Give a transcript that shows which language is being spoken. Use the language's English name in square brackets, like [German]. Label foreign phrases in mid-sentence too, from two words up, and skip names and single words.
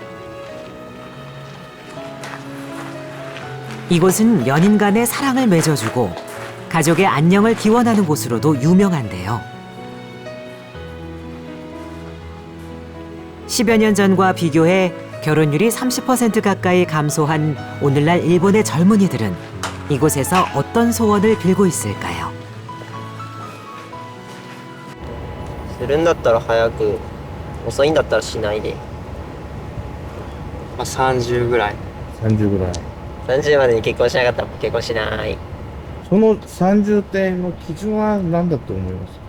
[Korean] 이곳은 연인 간의 사랑을 맺어주고 가족의 안녕을 기원하는 곳으로도 유명한데요. 10여 년 전과 비교해 결혼율이 30% 가까이 감소한 오늘날 일본의 젊은이들은 이곳에서 어떤 소원을 빌고 있을까요? [Japanese] するんだったら早く、遅いんだったらしないで。30ぐらい。 30ぐらい。 30までに結婚しなかったら結婚しない。その30点の基準は何だと思いますか？